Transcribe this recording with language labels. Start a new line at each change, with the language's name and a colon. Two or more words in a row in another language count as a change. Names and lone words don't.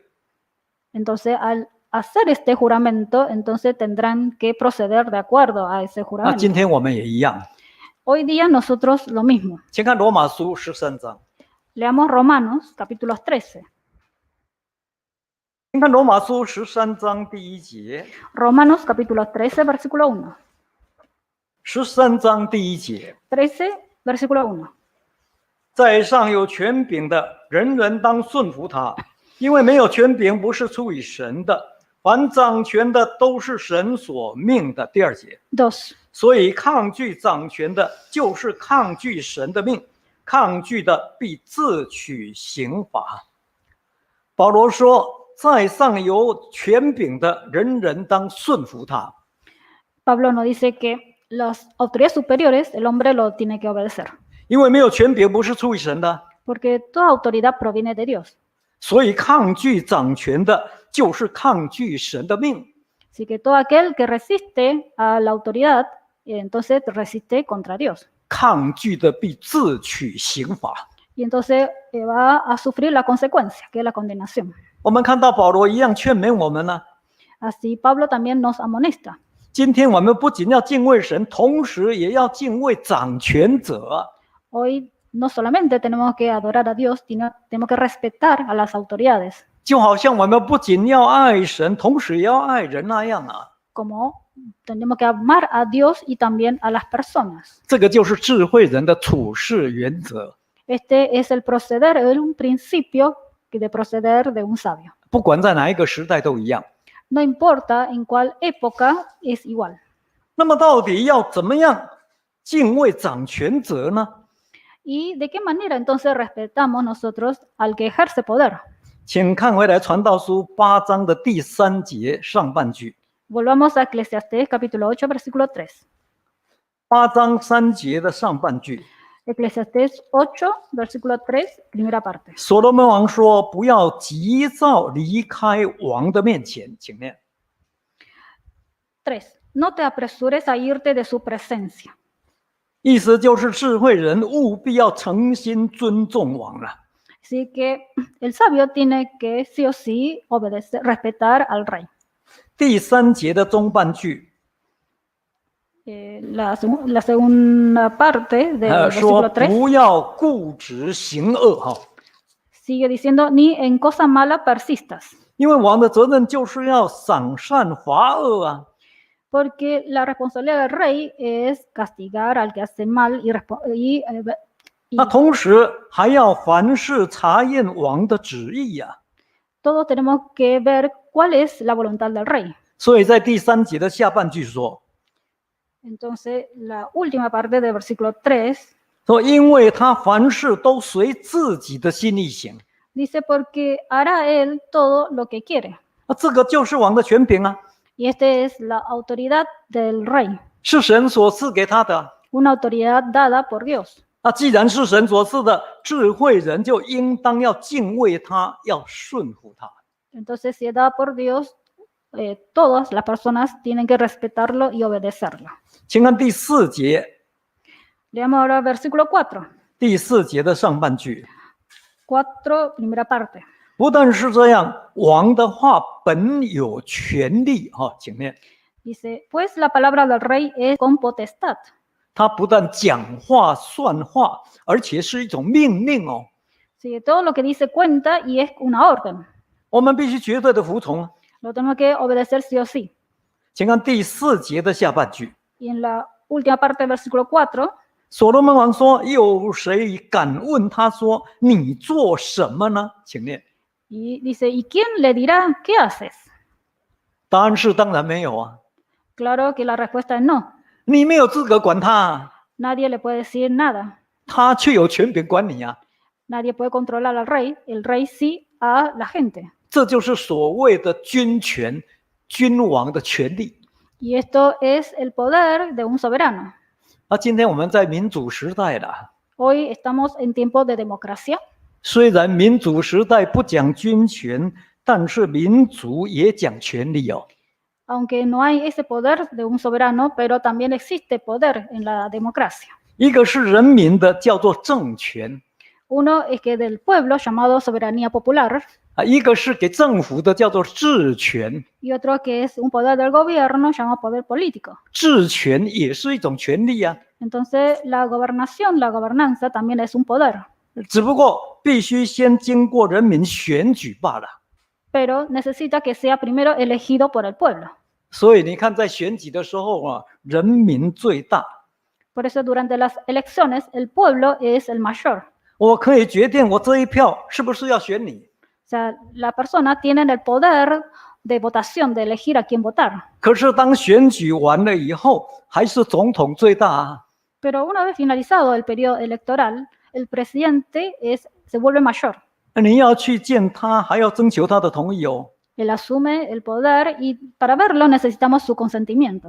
Spanish: Entonces, al hacer este juramento, entonces tendrán que proceder de acuerdo a ese
Chinese: 那
Spanish: juramento.
Chinese: 今天我们也一样，
Spanish: Hoy día nosotros lo mismo.
Chinese: 请看罗马书13章，
Spanish: Leamos Romanos capítulo 13.
Chinese: 请看罗马书13章第1节，
Spanish: Romanos capítulo 13, versículo 1.
Chinese: 13 章第1节，
Spanish: 13, versículo 1.
Chinese: 在上有权柄的，人人当顺服他，因为没有权柄不是出于神的，凡掌权的都是神所命的。第2节，
Spanish: 2.
Chinese: 所以抗拒掌权的，就是抗拒神的命，抗拒的必自取刑罚。保罗说，在上有权柄的，人人当顺服他。
Spanish: Pablo nos dice que las autoridades superiores el hombre lo tiene que obedecer,
Chinese: 因为没有权柄不是出于神的，
Spanish: porque toda autoridad proviene de Dios.
Chinese: 所以抗拒掌权的，就是抗拒神的命。
Spanish: Así que todo aquel que resiste a la autoridad, entonces resiste contra Dios.
Chinese: 抗拒的必自取刑罚。
Spanish: Y entonces va a sufrir la consecuencia, que es la condenación.
Chinese: 我们看到保罗一样劝勉我们呢。
Spanish: Así Pablo también nos amonesta.
Chinese: 今天我们不仅要敬畏神，同时也要敬畏掌权者。
Spanish: Hoy no solamente tenemos que adorar a Dios, sino tenemos que respetar a las autoridades,
Chinese: 就好像我们不仅要爱神，同时也要爱人那样啊。
Spanish: como tenemos que amar a Dios y también a las personas.
Chinese: 这个就是智慧人的处事原则。
Spanish: Este es el proceder, es un principio de proceder de un sabio.
Chinese: 不管在哪一个时代都一样。
Spanish: No importa en cuál época, es igual.
Chinese: 那么到底要怎么样敬畏掌权者呢？
Spanish: ¿Y de qué manera entonces respetamos nosotros al que ejerce poder?
Chinese: 请看回来《传道书》8章的第3节上半句。
Spanish: Volvamos a Eclesiastés capítulo 8, versículo 3.
Chinese: 8 章3节的上半句。
Spanish: Eclesiastés 8, versículo 3, primera parte.
Chinese: 所罗门王说：“不要急躁离开王的面前。” 请念。
Spanish: 3. No te apresures a irte de su presencia.
Chinese: 意思就是智慧人务必要诚心尊重王了。
Spanish: Así que el sabio tiene que sí o sí obedecer, respetar al rey.
Chinese: 第3节的中半句，
Spanish: La segunda parte del
Chinese: 说
Spanish: versículo 3
Chinese: 不要固执行恶哈，
Spanish: sigue diciendo, ni en cosa mala persistas,
Chinese: 因为王的责任就是要赏善罚恶啊。
Spanish: porque la responsabilidad del rey es castigar al que hace mal y
Chinese: 那同时还要凡事查验王的旨意呀、
Spanish: todos tenemos que ver cuál es la voluntad del rey.
Chinese: 所以在第3节的下半句说，
Spanish: Entonces, la última parte del versículo 3
Chinese: 说因为他凡事都随自己的心意行，
Spanish: dice, porque hará él todo lo que quiere.
Chinese: 那这个就是王的权柄啊，
Spanish: Y esta es la autoridad del rey,
Chinese: 是神所赐给他的。
Spanish: una autoridad dada por Dios.
Chinese: 那既然是神所赐的，智慧人就应当要敬畏他，要顺服他。
Spanish: Entonces, si es dada por Dios, todas las personas tienen que respetarlo y obedecerlo.
Chinese: 请看第4节，
Spanish: Leamos ahora el versículo 4.
Chinese: 第4节的上半句，
Spanish: 4, primera parte.
Chinese: 不但是这样，王的话本有权利哈，请念，
Spanish: Dice, pues la palabra del rey es con potestad.
Chinese: 他不但讲话算话，而且是一种命令哦。
Spanish: Así que todo lo que dice cuenta y es una orden.
Chinese: 我们必须绝对的服从啊。
Spanish: lo tenemos que obedecer sí o sí.
Chinese: 请看第4节的下半句，
Spanish: Y en la última parte del versículo 4,
Chinese: 所罗门王说：“有谁敢问他说你做什么呢？” 请念。
Spanish: y dice, ¿y quién le dirá qué haces?
Chinese: 答案是当然没有啊，
Spanish: Claro que la respuesta es no.
Chinese: 你没有资格管他啊，
Spanish: Nadie le puede decir nada.
Chinese: 他却有权柄管你啊。
Spanish: Nadie puede controlar al rey. El rey sí a la gente.
Chinese: 这就是所谓的君权、君王的权利。
Spanish: Y esto es el poder de un soberano.
Chinese: 今天我们在民主时代了，
Spanish: Hoy estamos en tiempos de democracia.
Chinese: 虽然民主时代不讲君权，但是民主也讲权利哦。
Spanish: Aunque no hay ese poder de un soberano, pero también existe poder en la democracia.
Chinese: 一个是人民的，叫做政权
Spanish: Uno es que del pueblo, llamado soberanía popular,
Chinese: 一个是给政府的，叫做治权。
Spanish: y otro que es un poder del gobierno, llamado poder político.
Chinese: 治权也是一种权利啊，
Spanish: Entonces, la gobernación, la gobernanza también es un poder,
Chinese: 只不过必须先经过人民选举罢了。
Spanish: pero necesita que sea primero elegido por el pueblo.
Chinese: 所以你看，在选举的时候啊，人民最大。
Spanish: Por eso, durante las elecciones, el pueblo es el mayor.
Chinese: 我可以决定我这一票是不是要选你，
Spanish: O sea, la persona tiene el poder de votación, de elegir a quién votar.
Chinese: 可是当选举完了以后，还是总统最大啊。
Spanish: Pero una vez finalizado el periodo electoral, el presidente se vuelve mayor.
Chinese: 你要去见他，还要征求他的同意哦。
Spanish: Él asume el poder y para verlo necesitamos su consentimiento.